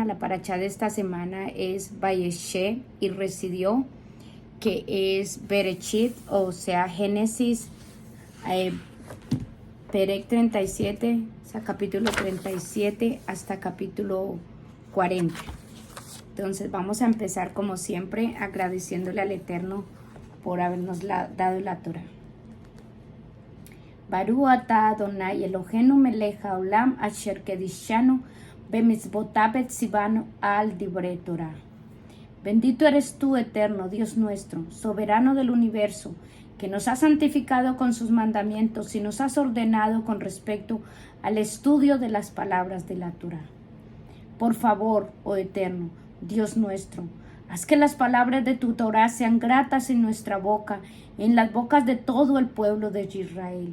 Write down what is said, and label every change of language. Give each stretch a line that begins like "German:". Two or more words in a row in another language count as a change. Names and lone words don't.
Spanish: La parashá de esta semana es Vayeshe y residió, que es Bereshit, o sea, Génesis, Perek 37, o sea, capítulo 37 hasta capítulo 40. Entonces vamos a empezar como siempre agradeciéndole al Eterno por habernos dado la Torah.
Hebrew: ברוך אתה אדוני אלוהינו מלך העולם אשר קדשנו במצוותיו וציוונו על דברי תורה.
Spanish: Bendito eres tú, Eterno, Dios nuestro, soberano del universo, que nos has santificado con sus mandamientos y nos has ordenado con respecto al estudio de las palabras de la Torah. Por favor, oh Eterno, Dios nuestro, haz que las palabras de tu Torah sean gratas en nuestra boca, en las bocas de todo el pueblo de Israel.